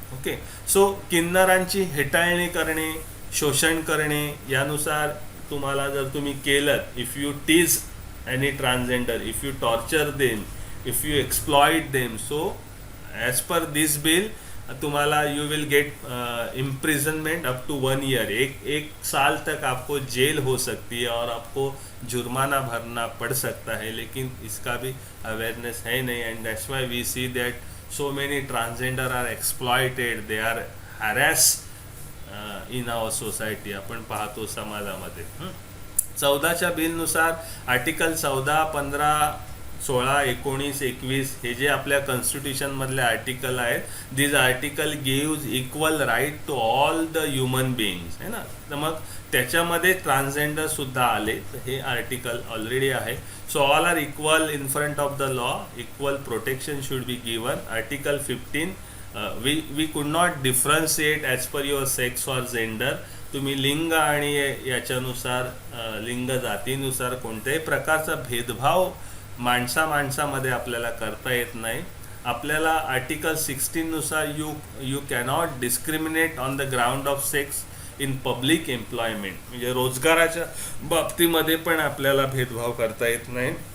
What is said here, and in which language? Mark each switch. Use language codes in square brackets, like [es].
[en] okay, so [mr] किन्नरांची हेटाळणी करणे, शोषण करणे यानुसार तुम्हाला जर तुम्ही केलं, [en] if you tease any transgender, if you torture them, if you exploit them, so as per this bill तुम्हाला you will get imprisonment up to 1 year, [hi] एक साल तक आपको जेल हो सकती है और आपको जुर्माना भरना पड़ सकता है. लेकिन इसका भी अवेयरनेस है नहीं, [en] and that's why we see that so many transgender are exploited, they are harassed in our society. [mr] आपण पाहतो समाजामध्ये. 14च्या बिलनुसार आर्टिकल 14, 15, 16, 19, 21 हे जे आपल्या कॉन्स्टिट्यूशन मधले आर्टिकल आहेत, [en] this article gives equal right to all the human beings, [mr] है ना. तर मग त्याच्यामध्ये ट्रान्सजेंडर सुद्धा आले, तर हे आर्टिकल ऑलरेडी आहे. [en] So all are equal in front of the law, equal protection should be given. Article 15, we could not differentiate as per your sex or gender. [mr] तुम्ही लिंग आणि याच्यानुसार लिंग जातीनुसार कोणत्याही प्रकारचा भेदभाव माणसामध्ये आपल्याला करता येत नाही. आपल्याला आर्टिकल 16 नुसार [en] you cannot discriminate on the ground of sex in public employment, [mr] म्हणजे रोजगाराच्या बाबतीमध्ये पण आपल्याला भेदभाव करता येत नाही.